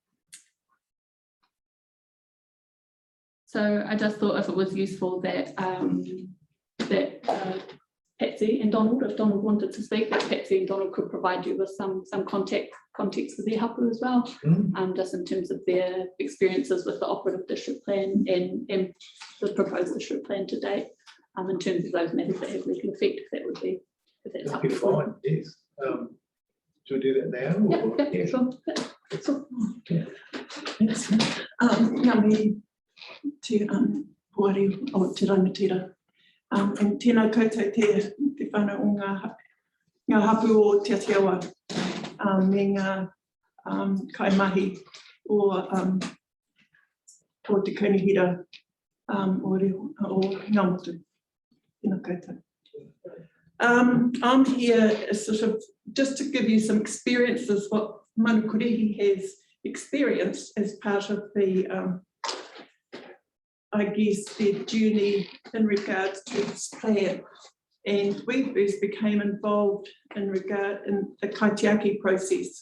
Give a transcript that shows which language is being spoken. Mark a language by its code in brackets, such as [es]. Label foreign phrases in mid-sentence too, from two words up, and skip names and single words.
[en] So I just thought if it was useful that Patsy and Donald, if Donald wanted to speak, that Patsy and Donald could provide you with some context for their hapu as well, just in terms of their experiences with the operative district plan and the proposed district plan to date, in terms of those matters that have legal effect, if that would be, if that's that'd be fine, yes. Should we do that now? Yeah, sure. Sure. Yeah. [mi] Ngā te puari o te rangatira. And tēnā koutou te whānau o ngā hapu o Te Atiawa, me ngā kaimahi o te kaunihira o ngā motu. Tēnā koutou. [en] I'm here sort of just to give you some experiences, what Manukurihi has experienced as part of the I guess their journey in regards to this plan. And we first became involved in the kaitiaki process.